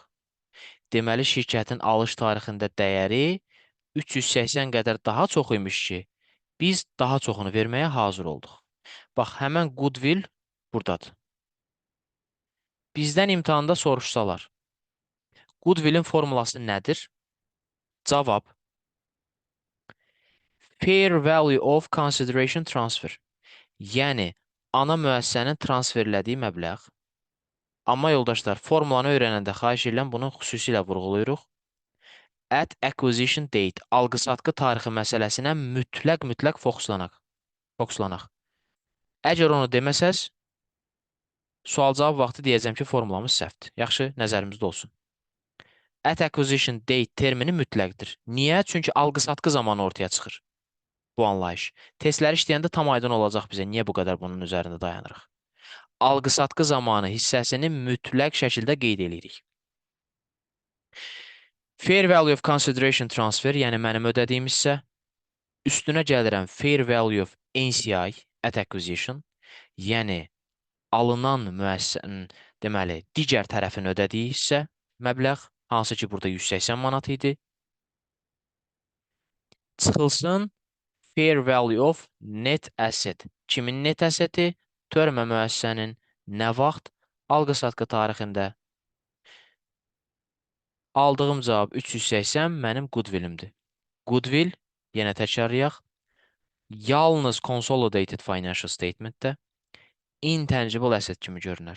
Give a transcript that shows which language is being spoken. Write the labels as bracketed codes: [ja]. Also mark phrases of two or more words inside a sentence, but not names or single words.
[az] Deməli, şirkətin alış tarixində dəyəri 380 qədər daha çox imiş ki, biz daha çoxunu verməyə hazır olduq. Bax, həmən goodwill buradadır. Bizdən imtahanda soruşsalar, goodwillin formulası nədir? [en] Cavab fair value of consideration transfer. [az] Yəni ana müəssisənin transferlədiyi məbləğ. Amma yoldaşlar, formulanı öyrənəndə xahiş edirəm bunu xüsusilə vurğulayırıq. [en] At acquisition date, [az] alqı-satqı tarixi məsələsinə mütləq fokuslanaq. Əgər onu deməsəz, sual-cavab vaxtı deyəcəm ki, formulamız səhvdir. Yaxşı, nəzərimizdə olsun. [en] At acquisition date [az] termini mütləqdir. Niyə? Çünki alqı-satqı zamanı ortaya çıxır bu anlayış. Testləri işləyəndə tam aydın olacaq bizə, niyə bu qədər bunun üzərində dayanırıq. Alqı-satqı zamanı hissəsini mütləq şəkildə qeyd edirik. [en] Fair value of consideration transfer, [az] yəni mənim ödədiyim hissə, üstünə gəlirəm [en] fair value of NCI at acquisition, [az] yəni alınan müəssisənin, deməli, digər tərəfin ödədiyi hissə, məbləğ, hansı ki, burada 180 manat idi. [en] Çıxılsın fair value of net asset. [az] Kimin [en] net asseti? [az] Törmə müəssisənin nə vaxt? Alqı-satqı tarixində. Aldığım cavab 380 mənim goodwillimdir. Goodwill, yenə təkrarlayaq, yalnız [en] consolidated financial statementdə intangible asset [az] kimi görünər.